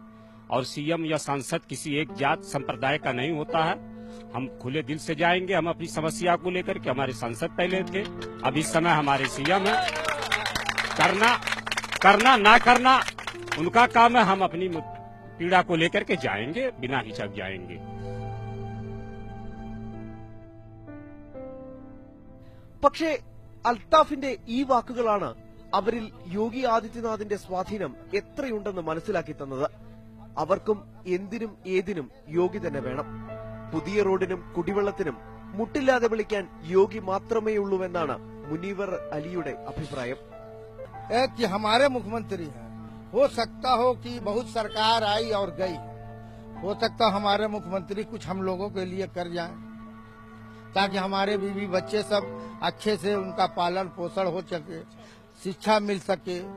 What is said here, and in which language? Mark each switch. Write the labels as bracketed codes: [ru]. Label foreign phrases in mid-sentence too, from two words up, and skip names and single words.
[hi] और सीएम या सांसद किसी एक जात संप्रदाय का नहीं होता है. हम खुले दिल से जाएंगे. हम अपनी समस्या को लेकर के, हमारे सांसद पहले थे, अब इस समय हमारे सीएम है. करना ना करना उनका काम है. हम अपनी पीड़ा को लेकर के जाएंगे, बिना हिचक जाएंगे. [ml] പക്ഷേ അൽത്താഫിന്റെ ഈ വാക്കുകളാണ് അവരിൽ യോഗി ആദിത്യനാഥിന്റെ സ്വാധീനം എത്രയുണ്ടെന്ന് മനസ്സിലാക്കി തന്നത്. അവർക്കും എന്തിനും ഏതിനും യോഗി തന്നെ വേണം. പുതിയ റോഡിനും കുടിവെള്ളത്തിനും മുട്ടില്ലാതെ വിളിക്കാൻ യോഗി മാത്രമേയുള്ളൂവെന്നാണ് മുനീവർ അലിയുടെ അഭിപ്രായം. [hi] कि हमारे मुख्यमंत्री हैं, हो सकता हो कि बहुत सरकार आई और गई, हो सकता हमारे मुख्यमंत्री कुछ हम लोगों के लिए कर जाएं, ताकि हमारे बीवी बच्चे सब अच्छे से उनका पालन पोषण हो सके, शिक्षा मिल सके.